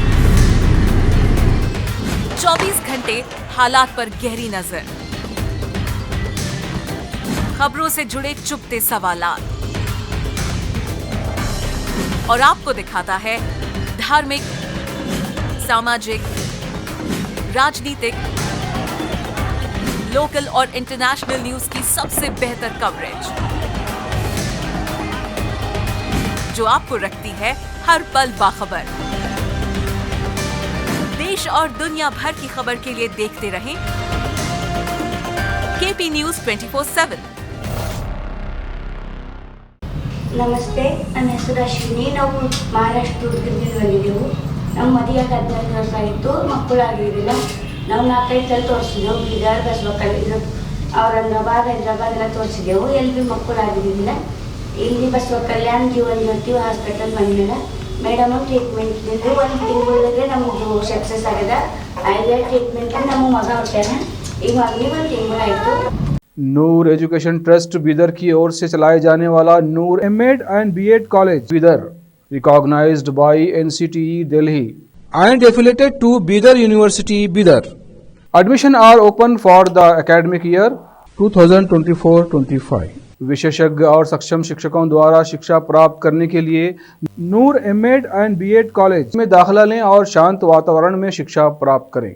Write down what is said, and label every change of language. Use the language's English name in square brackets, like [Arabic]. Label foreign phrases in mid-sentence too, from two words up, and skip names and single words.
[Hindi] 24 घंटे हालात पर गहरी नजर, खबरों से जुड़े चुपते सवालात और आपको दिखाता है धार्मिक, सामाजिक, राजनीतिक, लोकल और [English] international news [Hindi] की सबसे बेहतर कवरेज, जो आपको रखती है हर पल बाखबर। देश और दुनिया भर की खबर के लिए देखते रहें केपी न्यूज 24/7। [Kannada] ನಮಸ್ತೆ, ನನ್ನ ಹೆಸರು ಅಶ್ವಿನಿ. ನಾವು ಮಹಾರಾಷ್ಟ್ರ ದುರ್ಗದಿಂದ ಬಂದಿದ್ದೆವು. ನಮ್ಮ ಮದುವೆಗೆ 14 ವರ್ಷ ಆಯಿತು, ಮಕ್ಕಳಾಗಿರಲಿಲ್ಲ. ನಾವು 4-5 ಸಲ ತೋರಿಸಿದೆವು. ಬೀದರ್, ಬಸವ ಕಲ್ಯಾಣ, ಔರಂಗಾಬಾದ್, ಹೈದರಾಬಾದ್ ಎಲ್ಲ ತೋರಿಸಿದೆವು. ಎಲ್ಲಿ ಭೀ ಮಕ್ಕಳಾಗಿರಲಿಲ್ಲ. ಇಲ್ಲಿ ಬಸವ ಕಲ್ಯಾಣ ಜೀವನ ಜ್ಯೋತಿ ಹಾಸ್ಪಿಟಲ್ ಬಂದಿಲ್ಲ ಮೇಡಮ್ ಟ್ರೀಟ್ಮೆಂಟ್ ಇದ್ದಿದ್ದು ಒಂದು ತಿಂಗಳೊಳಗೆ ನಮ್ಮದು ಸಕ್ಸಸ್ ಆಗಿದೆ ಆಯ್ದ ಟ್ರೀಟ್ಮೆಂಟ್ ನಮ್ಮ ಮಗ ಹೊಟ್ಟಾನ ಈಗ ಮಗನಿಗೆ ಒಂದು ತಿಂಗಳಾಯಿತು [Hindi] नूर एजुकेशन ट्रस्ट बीदर की ओर से चलाए जाने वाला नूर एमएड एंड बीएड कॉलेज बीदर [English] recognized by NCTE Delhi and affiliated to Bidar University Bidar admission are open for the academic year 2024-25 [Hindi] विशेषज्ञ और सक्षम शिक्षकों द्वारा शिक्षा प्राप्त करने के लिए नूर एमएड एंड बीएड कॉलेज में दाखिला लें और शांत वातावरण में शिक्षा प्राप्त करें।